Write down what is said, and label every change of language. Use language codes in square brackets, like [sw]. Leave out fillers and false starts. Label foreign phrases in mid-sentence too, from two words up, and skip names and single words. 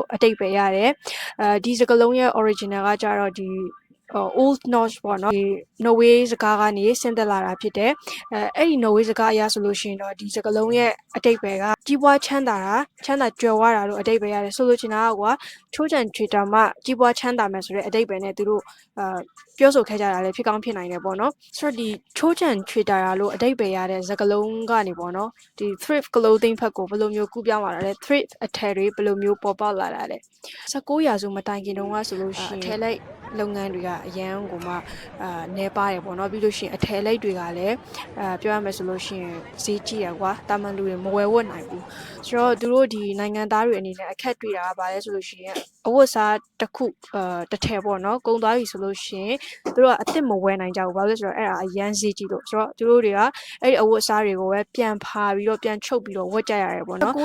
[my] အဓိပ္ပာယ်ရတယ်ဒီစကားလုံးရဲ့ original ကကြတော့ဒီ [en] old Norse [my] ပေါ့နော်ဒီ Norway စကားကနေဆင်းသက်လာတာဖြစ်တယ်အဲ့ဒီ Norway စကားအရဆိုလို့ရှိရင်တော့ဒီစကားလုံးရဲ့အဓိပ္ပာယ်ကကြီးပွားချမ်းသာကြွယ်ဝတာလို့အဓိပ္ပာယ်ရတယ်ဆိုလို့ချင်တာကချိုးချံထွေတာ မှကြီးပွားချမ်းသာမယ်ဆိုတဲ့အဓိပ္ပာယ်နဲ့သူတို့ပြောဆိုခဲ့ကြတာလည်းဖြစ်ကောင်းဖြစ်နိုင်တယ်ပေါ့နော်ဆိုတော့ဒီချိုးချံထွေတာလို့အဓိပ္ပာယ်ရတဲ့စကားလုံးကနေပေါ့နော်ဒီ [en] thrift clothing [my] ဘက်ကိုဘယ်လိုမျိုးကူးပြော င်းလာတာလဲ thrift အထည်တွေဘယ်လိုမျိုးပေါ်ပေါက်လာတာလဲ19ရာစုမတိုင်ခင်တုန်းကဆိုလို့ရှိရင်အထည်လိုက်လုပ်ငန်းတွေကအရန်ကိုမှ နေပါတယ်ပေါ့နော်ပြီးလို့ရှိရင်အထည်လိုက်တွေကလည်းပြောရမယ်ဆိုလို့ရှိရင်ဈေးကြီးရကွာတာမန်လူတွေမဝယ်ဝတ်နိုင်ဘူးဆိုတော့သူတို့ဒီနိုင်ငံသားတွေအနေနဲ့အခက်တွေ့တာကဘာလဲဆိုလို့ရှိရင်အဝတ်စားတစ်ခုတစ်ထည်ပေါ့နော်ကုန်သွားပြီဆိုလို့ရှိရင်သူတို့ကအစ်စ်မဝယ်နိုင်ကြဘူးဘာလို့လဲဆိုတော့အဲ့ဒါအရန်ဈေးကြီးလို့ဆိုတော့သူတို့တွေကအဲ့ဒီအဝတ်စားတွေကိုပဲပြန်ဖာပြီးတော့ပြန်ချုပ်ပြီးတော့ဝတ်ကြရတယ်ပေါ့နော်